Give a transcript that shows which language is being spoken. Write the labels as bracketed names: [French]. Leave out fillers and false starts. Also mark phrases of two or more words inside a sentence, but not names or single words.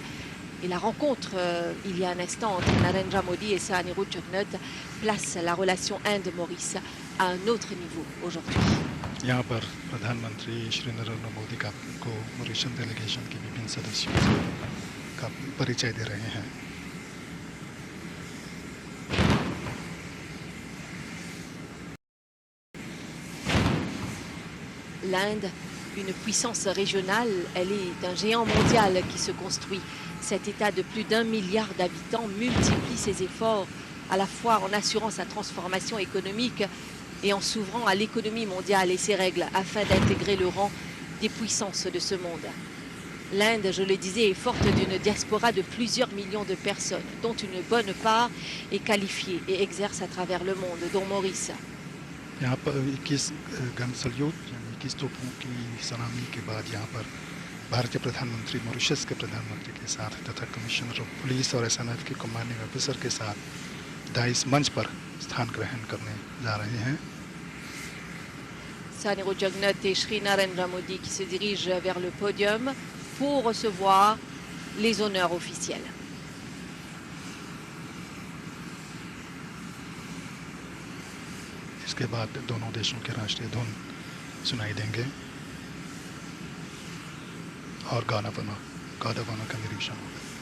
[French] Et la rencontre, il y a un instant, entre Narendra Modi et Sahaniru Jagnnath place la relation Inde-Maurice à un autre niveau aujourd'hui. [Hindi] यहाँ पर प्रधानमंत्री श्री नरेंद्र मोदी को मॉरिशस डेलीगेशन के विभिन्न सदस्यों का परिचय दे रहे हैं। [French] L'Inde, une puissance régionale, elle est un géant mondial qui se construit. Cet État de plus d'1 milliard d'habitants multiplie ses efforts à la fois en assurant sa transformation économique et en s'ouvrant à l'économie mondiale et ses règles afin d'intégrer le rang des puissances de ce monde. L'Inde, je le disais, est forte d'une diaspora de plusieurs millions de personnes, dont une bonne part est qualifiée et exerce à travers le monde, dont Maurice. [Hindi] यहाँ पर 21 [English] gun salute [Hindi] 21 तोपों की सलामी के बाद यहाँ पर भारतीय प्रधानमंत्री मॉरिशस के प्रधानमंत्री के साथ तथा [English] commissioner of police [Hindi] और एसएनएफ के [English] commanding officer [Hindi] के साथ इस मंच पर स्थान ग्रहण करने जा रहे हैं। [French] Sahaniru Jagnnath et Shri Narendra Modi qui se dirigent vers le podium pour recevoir les honneurs officiels. [Hindi] इसके बाद दोनों देशों के राष्ट्रीय धुन सुनाई देंगे और गाना का निरीक्षण होगा।